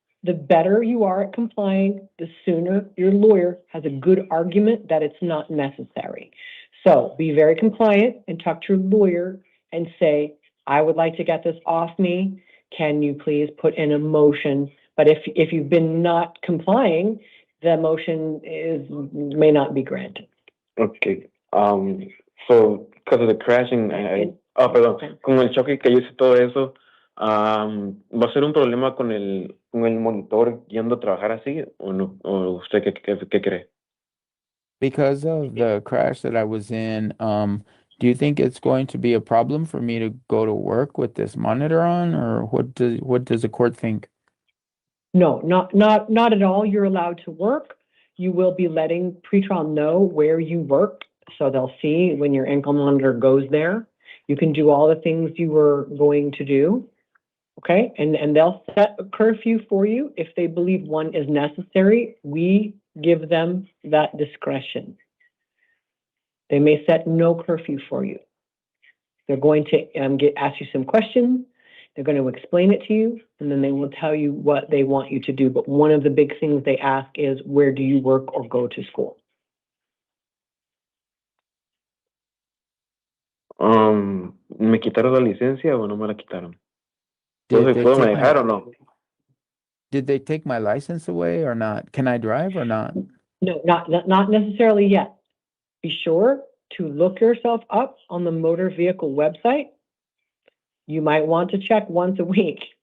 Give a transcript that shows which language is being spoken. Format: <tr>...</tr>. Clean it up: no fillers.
<en>the better you are at complying, the sooner your lawyer has a good argument that it's not necessary. So be very compliant and talk to your lawyer and say, I would like to get this off me. Can you please put in a motion? But if you've been not complying, the motion may not be granted. Okay. So, because of the crashing,</en> <es>perdón, con el choque que yo hice todo eso, ¿va a ser un problema con el monitor yendo a trabajar así o no? ¿O usted qué cree?</es> <en>Because of the crash that I was in, do you think it's going to be a problem for me to go to work with this monitor on, or what does the court think? No, not at all. You're allowed to work. You will be letting pretrial know where you work, so they'll see when your ankle monitor goes there. You can do all the things you were going to do, okay? And they'll set a curfew for you if they believe one is necessary. We give them that discretion. They may set no curfew for you. They're going to ask you some questions. They're going to explain it to you, and then they will tell you what they want you to do. But one of the big things they ask is, where do you work or go to school?</en> <es>¿Me quitaron la licencia o no me la quitaron? ¿Puedo manejar o no?</es> <en>Did they take my license away or not? Can I drive or not? No, not necessarily yet. Be sure to look yourself up on the motor vehicle website. You might want to check once a week.</en>